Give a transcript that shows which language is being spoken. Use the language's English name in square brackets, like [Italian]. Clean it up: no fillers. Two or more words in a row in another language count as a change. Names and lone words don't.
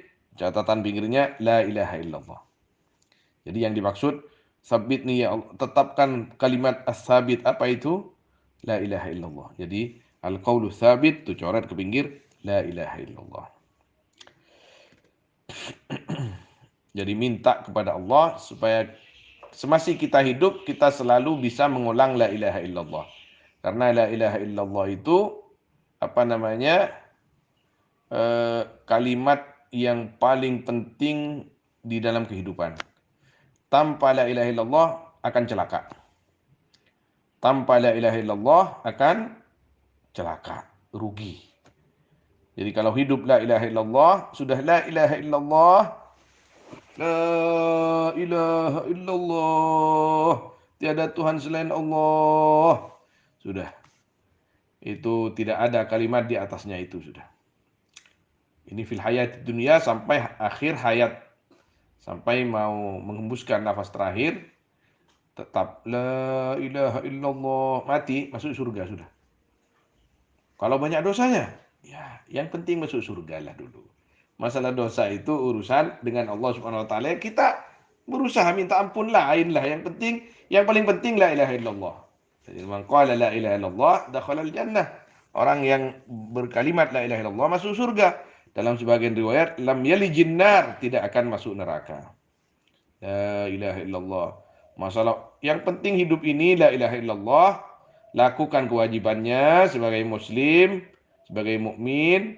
[Indonesian] Catatan pinggirnya [Arabic] لا إله إلا الله. [Indonesian] Jadi yang dimaksud sabit nih [Arabic] يا الله, [Indonesian] tetapkan kalimat as-sabit, apa itu? [Arabic] لا إله إلا الله. [Indonesian] Jadi [Arabic] القول ثابت [Indonesian] itu coret ke pinggir [Arabic] لا إله إلا الله. [Indonesian] Jadi minta kepada Allah supaya semasa kita hidup kita selalu bisa mengulang [Arabic] لا إله إلا الله. [Indonesian] Karena [Arabic] لا إله إلا الله [Indonesian] itu apa namanya? Kalimat yang paling penting di dalam kehidupan. Tanpa [Arabic] لا إله إلا الله [Indonesian] akan celaka. Tanpa [Arabic] لا إله إلا الله [Indonesian] akan celaka, rugi. Jadi kalau hidup [Arabic] لا إله إلا الله, [Indonesian] sudah [Arabic] لا إله إلا الله, لا إله إلا الله, [Indonesian] tiada Tuhan selain Allah. Sudah, itu tidak ada kalimat di atasnya itu sudah. Ini [Arabic] في الحياة الدنيا [Indonesian] sampai akhir hayat. Sampai mau menghembuskan nafas terakhir, tetap [Arabic] لا إله إلا الله, [Indonesian] mati masuk surga sudah. Kalau banyak dosanya, ya yang penting masuk surga lah dulu. Masalah dosa itu urusan dengan Allah [Arabic] سبحانه وتعالى. [Indonesian] Kita berusaha minta ampun lain lah. Yang paling penting [Arabic] لا إله إلا الله. [Indonesian] Jadi [Arabic] من قال لا إله إلا الله دخل الجنة. [Indonesian] Orang yang berkalimat [Arabic] لا إله إلا الله [Indonesian] masuk surga. Dalam sebagian riwayat [Arabic] لم يلج النار, [Indonesian] tidak akan masuk neraka. [Arabic] لا إله إلا الله. [Indonesian] Masalah yang penting hidup ini [Arabic] لا إله إلا الله. [Indonesian] Lakukan kewajibannya sebagai muslim, sebagai mukmin.